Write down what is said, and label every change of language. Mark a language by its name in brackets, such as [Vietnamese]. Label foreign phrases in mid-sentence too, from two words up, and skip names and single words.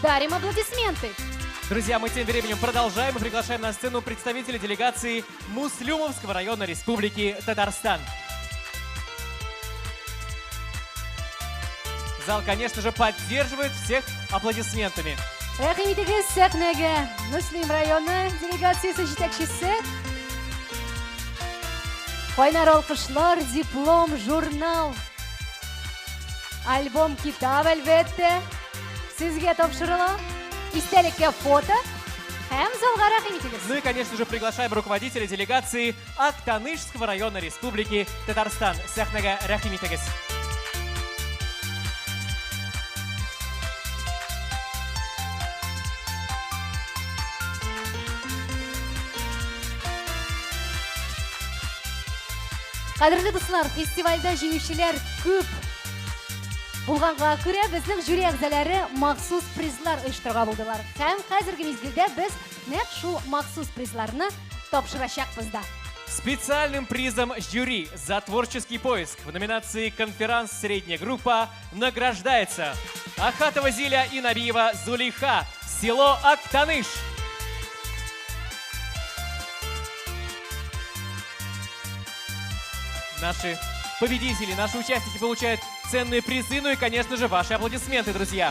[Russian] Дарим аплодисменты. Друзья, мы тем временем продолжаем и приглашаем на сцену представителей делегации Муслюмовского района Республики Татарстан. Зал, конечно же, поддерживает всех аплодисментами. [Tatar] Рахмет егез сәхнәгә Муслим районы делегациясе җитәкчесе. Кайнар алкышлар, диплом, журнал, альбом, китап әлбәттә сезгә тапшырыла. Истәлеккә фото һәм залга рәхмәт егез. [Russian] Ну и, конечно же, приглашаем руководителя делегации Актанышского района Республики Татарстан. [Tatar] Сәхнәгә рәхмәт егез. Кадерле дуслар, фестивальдә җиңүчеләр күп булганга күрә безнең жюри әгъзалары махсус призлар оештырырга булдылар. Һәм хәзерге мизгелдә без нәкъ шул махсус призларны тапшырачакбыз да. [Russian] Специальным призом жюри за творческий поиск в номинации «Конферанс. Средняя группа» награждается Ахатова Зиля и Набиева Зулейха, село Актаныш. Наши победители, наши участники получают ценные призы, ну и, конечно же, ваши аплодисменты, друзья.